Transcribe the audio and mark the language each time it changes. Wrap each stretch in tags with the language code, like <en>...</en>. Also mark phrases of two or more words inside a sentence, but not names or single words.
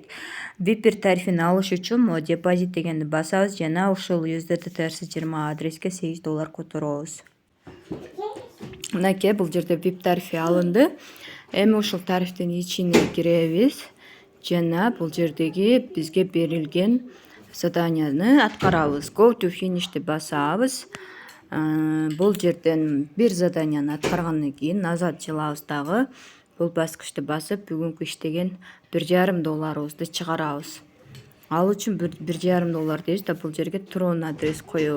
<ky>VIP 1 тарифин алыш үчүн могу депозит дегенди басабыз жана ушул USDT TRC20 адреске $8 которобуз. Мынакей бул жерде VIP тарифи алынды. Эми ушул тарифтин ичине киребиз жана бул жердеги бизге берилген заданияны аткарабыз.</ky> <en>Go to finish'ти</en> <ky>басабыз. Бул жерден бир заданияны аткаргандан кийин назад жылабыз дагы. Бул баскычты басып, бүгүнкү иштеген $1,5 чыгарабыз. Ал үчүн $1,5 дейбиз да бул жерге Tron адрес коебуз.</ky>